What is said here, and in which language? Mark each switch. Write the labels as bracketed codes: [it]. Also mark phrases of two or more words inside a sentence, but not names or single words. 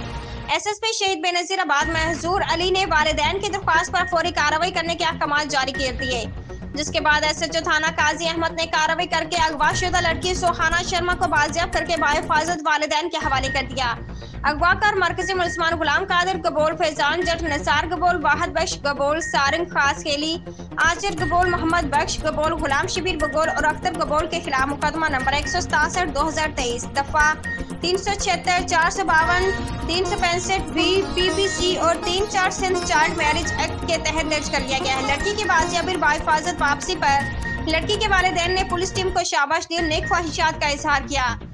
[ur] SSP شہید بنظیر آباد محظور علی نے والدین کی درخواست پر فوری کارروائی کرنے کے احکامات جاری کر دیے، جس کے بعد SHO تھانہ قاضی احمد نے کارروائی کر کے اغوا شدہ لڑکی سوہانہ شرما کو بازیاب کر کے باحفاظت والدین کے حوالے کر دیا۔ اغوا کار مرکزی ملزمان غلام قادر گبول، فیضان جٹ، نثار گبول، واحد بخش گبول، سارنگ خاص کھیلی، آچر گبول، محمد بخش گبول، غلام شبیر گبول اور اختر گبول کے خلاف مقدمہ نمبر 167/2023 دفعہ 376، 452، 365 PPC اور 34 سندھ چائلڈ میرج ایکٹ کے تحت درج کر لیا گیا ہے۔ لڑکی کی بازیابی باحفاظت واپسی پر لڑکی کے والدین نے پولیس ٹیم کو شاباش دی اور نیک خواہشات کا اظہار کیا۔